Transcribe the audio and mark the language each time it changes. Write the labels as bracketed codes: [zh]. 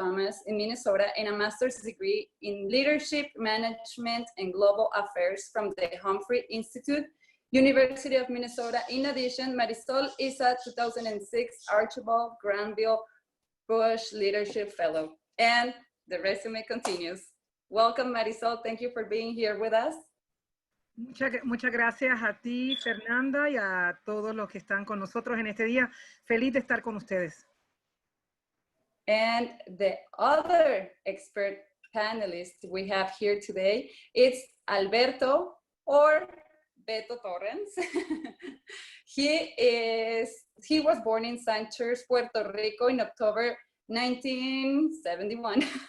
[en] Thomas in Minnesota, and a master's degree in leadership, management, and global affairs from the Humphrey Institute, University of Minnesota. In addition, Marisol is a 2006 Archibald Granville Bush Leadership Fellow. And the resume continues. Welcome, Marisol. Thank you for being here with us. [es] Muchas gracias a ti, Fernanda, y a todos los que están con nosotros en este día. Feliz de estar con ustedes. [en] And the other expert panelist we have here today is Alberto, or Beto Torrens. He was born in Sanchez, Puerto Rico in October 1971.